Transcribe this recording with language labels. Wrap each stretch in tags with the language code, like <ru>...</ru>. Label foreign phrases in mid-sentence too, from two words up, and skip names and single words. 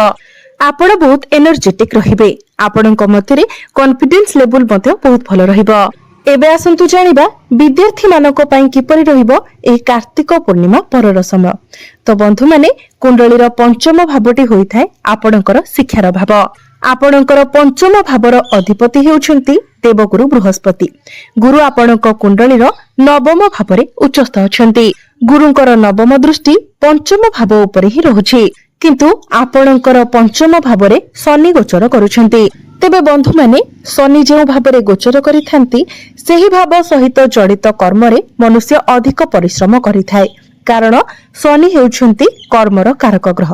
<or>ଆପଣ ବହୁତ ଏନର୍ଜେଟିକ ରହିବେ। ଆପଣଙ୍କ ମଧ୍ୟରେ</or> <en>confidence level</en> <or>ମଧ୍ୟ ବହୁତ ଭଲ ରହିବ। ଏବେ ଆସନ୍ତୁ ଜାଣିବା ବିଦ୍ୟାର୍ଥୀ ମାନଙ୍କ ପାଇଁ କିପରି ରହିବ ଏହି କାର୍ତ୍ତିକ ପୂର୍ଣ୍ଣିମା ପରର ସମୟ। ତ ବନ୍ଧୁ ମାନେ କୁଣ୍ଡଳୀର ପଞ୍ଚମ ଭାବଟି ହୋଇଥାଏ ଆପଣଙ୍କର ଶିକ୍ଷାର ଭାବ। ଆପଣଙ୍କର ପଞ୍ଚମ ଭାବର ଅଧିପତି ହେଉଛନ୍ତି ଦେବଗୁରୁ ବୃହସ୍ପତି। ଗୁରୁ ଆପଣଙ୍କ କୁଣ୍ଡଳୀର ନବମ ଭାବରେ ଉଚ୍ଚସ୍ଥ ଅଛନ୍ତି। ଗୁରୁଙ୍କର ନବମ ଦୃଷ୍ଟି ପଞ୍ଚମ ଭାବ ଉପରେ ହିଁ ରହୁଛି। କିନ୍ତୁ ଆପଣଙ୍କର ପଞ୍ଚମ ଭାବରେ ଶନି ଗୋଚର କରୁଛନ୍ତି। ତେବେ ବନ୍ଧୁ ମାନେ ଶନି ଯେଉଁ ଭାବରେ ଗୋଚର କରିଥାନ୍ତି ସେହି ଭାବ ସହିତ ଜଡ଼ିତ କର୍ମ ରେ ମନୁଷ୍ୟ ଅଧିକ ପରିଶ୍ରମ କରିଥାଏ। କାରଣ ଶନି ହେଉଛନ୍ତି କର୍ମର କାରକ ଗ୍ରହ।</or>